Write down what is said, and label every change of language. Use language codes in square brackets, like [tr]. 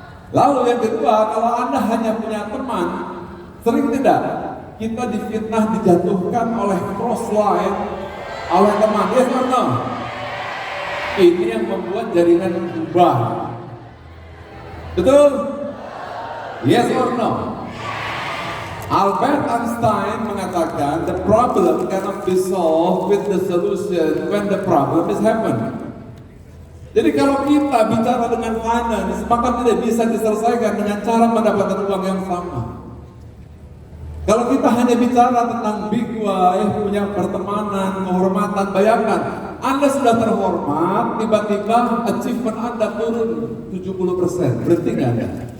[id] Lalu yang kedua, kalau Anda hanya punya teman, sering tidak kita difitnah, dijatuhkan oleh crossline, oleh teman, [en] yes or no? [id] Ini yang membuat jaringan berubah. Betul? [en] Yes or no? [id] Albert Einstein mengatakan [en] the problem cannot be solved with the solution when the problem is happen. [id] Jadi kalau kita bicara dengan finance, maka tidak bisa diselesaikan dengan cara mendapatkan uang yang sama. Kalau kita hanya bicara tentang big why, punya pertemanan, kehormatan, bayangkan Anda sudah terhormat, tiba-tiba achievement Anda turun 70%, berhenti nggak Anda?